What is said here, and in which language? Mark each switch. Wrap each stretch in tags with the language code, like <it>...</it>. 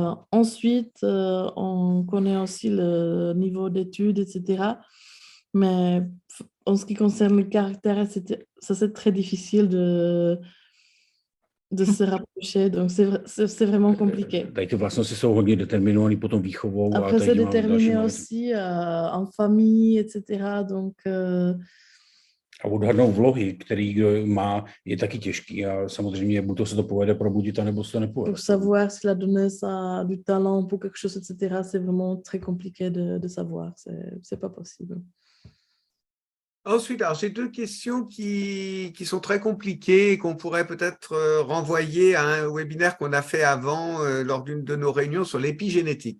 <fr>Ensuite, on connaît aussi le niveau d'études, etc. Mais en ce qui concerne le caractère, ça c'est très difficile de se rapprocher, donc c'est vraiment compliqué.</fr> <cs>Tady ty vlastnosti jsou hodně determinované potom výchovou.</cs> <fr>Après, c'est déterminé aussi en famille, etc. Donc,</fr> <cs>a odhadnout vlohy, který má, je taky těžký a samozřejmě buď to se to povede probudit, anebo se to nepovede.</cs> <fr>Pour savoir si la donneuse a du talent pour quelque chose, etc., c'est vraiment très compliqué de savoir, c'est pas possible. Ensuite, alors j'ai deux questions qui sont très compliquées et qu'on pourrait peut-être renvoyer à un webinaire qu'on a fait avant lors d'une de nos réunions sur l'épigénétique.</fr>